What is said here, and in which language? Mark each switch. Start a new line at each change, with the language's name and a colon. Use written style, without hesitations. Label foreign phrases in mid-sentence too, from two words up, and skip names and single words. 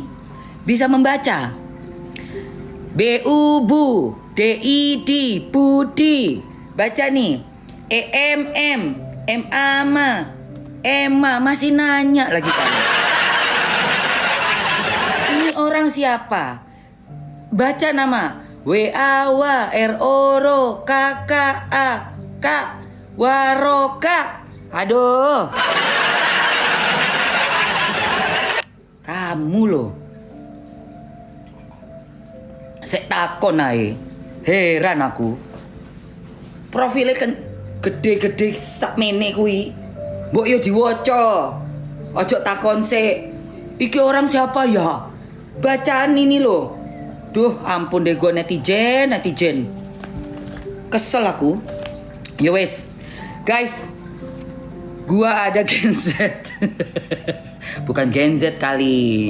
Indonesian: Bisa membaca. B-U-Bu, D-I-D, Budi. Baca nih. E-M-M, M-A-M-A, Emma, masih nanya lagi kamu. Ini orang siapa? Baca nama. W-A-W, R-O-R-O, K-K-A-K, Waroka. Aduh. Kamu loh.
Javanese: Sek takon ae. Heran aku.
Indonesian: Profilnya kan gede-gede
Javanese: sak mene kuwi. Mbok yo diwaca. Ojo takon sik.
Indonesian: Iki orang siapa ya? Bacaan ini loh. Duh, ampun deh gue netizen.
Javanese: Kesel aku. Yo wes.
Indonesian: Guys, gua ada Gen Z. Bukan Gen Z kali.